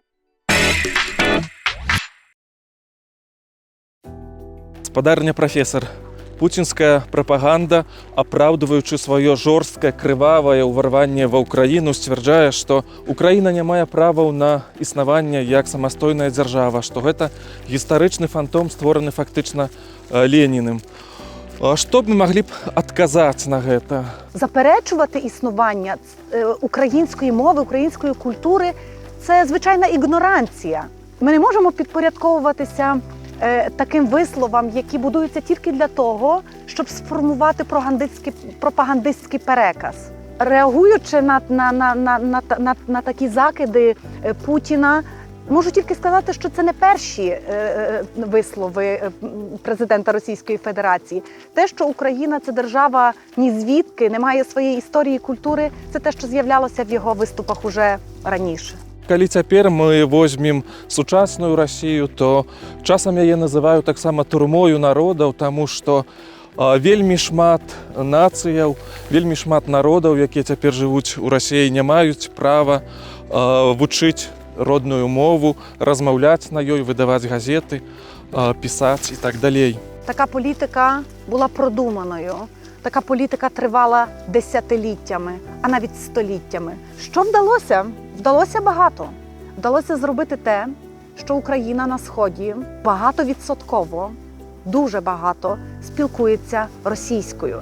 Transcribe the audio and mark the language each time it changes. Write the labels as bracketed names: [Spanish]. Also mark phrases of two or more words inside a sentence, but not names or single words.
[Belarusian] Спадарня прафесар, пуцінская прапаганда, апраўдваючы сваё жорсткае, крывавае ўварванне ва ўкраіну, сцвярджае, што Украіна не мае праваў на існаванне як самастойная дзяржава, што гэта гістарычны фантом, створаны фактычна Леніним. Што б мы маглі б адказаць на гэта? [Ukrainian] Заперечувати існування української мови, української культури – це звичайна ігноранція. Ми не можемо підпорядковуватися таким висловам, які будуються тільки для того, щоб сформувати пропагандистський переказ. Реагуючи на такі закиди Путіна, можу тільки сказати, що це не перші вислови президента Російської Федерації. Те, що Україна – це держава ні звідки, не має своєї історії і культури, це те, що з'являлося в його виступах уже раніше. [Belarusian] Калі цяпер мы возьмем сучасную Расію, то часам яе называю таксама турмою народаў, таму што вельмі шмат нацыяў, вельмі шмат народаў, якія цяпер жывуць у Расіі, не маюць права вучыць родную мову, размаўляць на ёй, выдаваць газеты, пісаць і так далей. [Ukrainian] Така політика була продуманою. Така політика тривала десятиліттями, а навіть століттями. Що вдалося? Вдалося багато. Вдалося зробити те, що Україна на Сході багатовідсотково, дуже багато спілкується російською.